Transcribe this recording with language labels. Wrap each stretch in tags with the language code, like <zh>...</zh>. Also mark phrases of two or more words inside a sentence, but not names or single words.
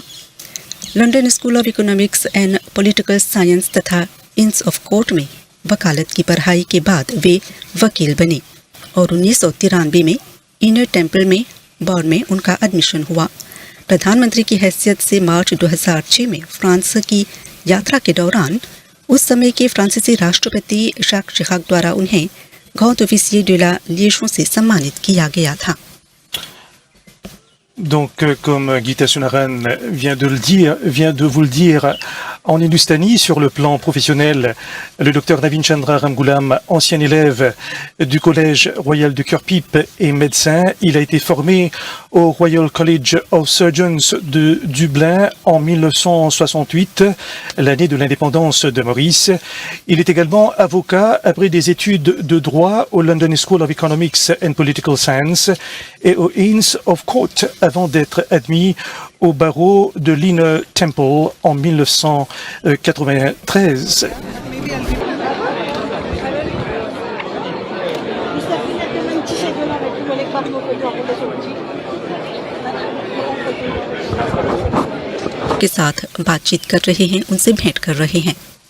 <hi>लंदन स्कूल ऑफ इकोनॉमिक्स एंड पॉलिटिकल साइंस तथा इंस ऑफ कोर्ट में वकालत की पढ़ाई के बाद वे वकील बने और 1993 में इनर टेम्पल में बॉर्ड में उनका एडमिशन हुआ। प्रधानमंत्री की हैसियत से मार्च 2006 में फ्रांस की यात्रा के दौरान उस समय के फ्रांसीसी राष्ट्रपति जैक शिराक द्वारा उन्हें</hi> <fr>grand officier de la Légion</fr> <hi>से सम्मानित किया गया था।</hi> <fr>Donc, comme Gita Sunaran vient de vous le dire, en Hindustanie, sur le plan professionnel, le docteur Navin Chandra Ramgoolam, ancien élève du Collège Royal de Kirpip et médecin, il a été formé au Royal College of Surgeons de Dublin en 1968, l'année de l'indépendance de Maurice. Il est également avocat après des études de droit au London School of Economics and Political Science et au Inns of Court, avant d'être admis au barreau de l'Inner Temple en 1993.</fr> <hi>के साथ बातचीत कर रहे हैं, उनसे भेंट कर रहे हैं।</hi>